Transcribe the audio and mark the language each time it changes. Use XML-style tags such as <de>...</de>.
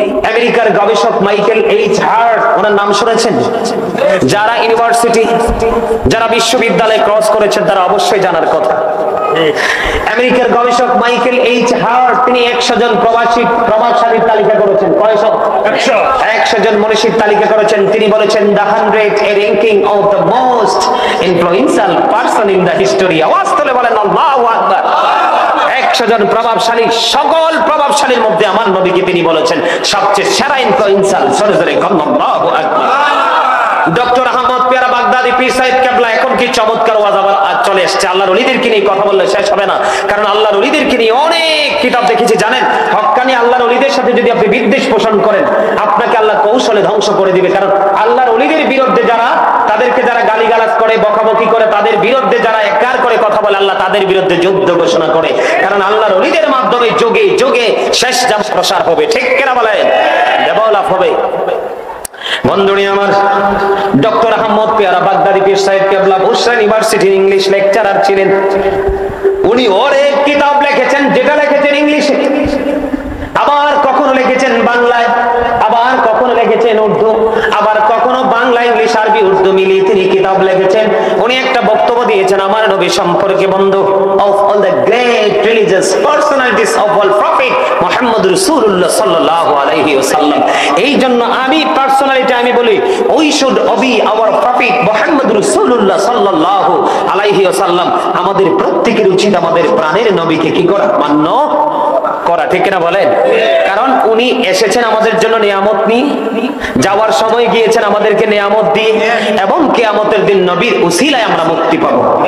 <bn>আমেরিকার গবেষক Michael H heart, ওনার নাম শুনেছেন? যারা ইউনিভার্সিটি, যারা বিশ্ববিদ্যালয় ক্রস করেছেন তারা অবশ্যই জানার কথা। আমেরিকার গবেষক মাইকেল এইচ হার্ট তিনি 100 জন প্রভাবশালীর তালিকা করেছেন। কয়শো? 100 জন মনীষীর তালিকা করেছেন। তিনি বলেছেন</bn> <en>the 100 a ranking of the most influential person in the history.</en> <bn>আওয়াজ তুলে বলেন আল্লাহু আকবার। 100 জন প্রভাবশালী, সকল প্রভাবশালীর মধ্যে আমার নবীকে তিনি বলেছেন সবচেয়ে সেরা ইনফ্লুয়েন্সাল। সরে সরে আল্লাহু আকবার। ডক্টর আহমদ পেয়ারা বাগদাদি পীর সাহেব কেবলা, এখন কি চমৎকার ওয়াজ আবার চলে এসেছে। আল্লাহর ওলিদেরকে নিয়ে কথা বললে শেষ হবে না, কারণ আল্লাহর ওলিদেরকে নিয়ে অনেক কিতাব দেখেছি জানেন। হক্কানি আল্লাহর ওলিদের সাথে যদি আপনি বিদ্বেষ পোষণ করেন, আপনাকে আল্লাহ কৌশলে ধ্বংস করে দিবে। কারণ আল্লাহর ওলিদের বিরুদ্ধে যারা, তাদেরকে যারা গালিগালাজ করে, বকাবকি করে, তাদের বিরুদ্ধে যারা একবার করে কথা বলে, আল্লাহ তাদের বিরুদ্ধে যুদ্ধ ঘোষণা করে। কারণ আল্লাহর ওলিদের মাধ্যমে যুগে যুগে শেষ জাম প্রসার হবে ঠিক কিনা বলেন? ডেভেলপ হবে। বন্ধুরা আমার, ডক্টর আহমদ পেয়ারা বাগদাদি পীর সাহেব কেবলা বুশরা ইউনিভার্সিটির ইংলিশ লেকচারার ছিলেন। উনি অনেক কিতাব লিখেছেন, যেটা লিখেছেন ইংলিশে, আবার কখনো লিখেছেন বাংলায়, আবার কখনো লিখেছেন উর্দু, আবার কখনো বাংলা, ইংলিশ, আরবি, উর্দু মিলিয়ে তিনি কিতাব লিখেছেন। উনি একটা বক্তব্য দিয়েছেন আমার নবী সম্পর্কে। বন্ধু,</bn> <en>of all the great religious personalities of all prophet Muhammad রাসূলুল্লাহ সাল্লাল্লাহু আলাইহি ওয়াসাল্লাম।</en> <bn>এই জন্য আমি পার্সোনালিটি আমি বলি,</bn> <en>we should obey our prophet</en> <bn>Muhammad রাসূলুল্লাহ সাল্লাল্লাহু আলাইহি ওয়াসাল্লাম। আমাদের প্রত্যেকের উচিত আমাদের প্রাণের নবীকে কি করা? মান্য করা ঠিক কিনা বলেন? কারণ উনি এসেছেন আমাদের জন্য নিয়ামত নিয়ে, যাওয়ার সময় গিয়েছেন আমাদেরকে নিয়ামত দিয়ে, এবং কিয়ামতের দিন নবীর উসিলায় আমরা মুক্তি পাবো।</bn>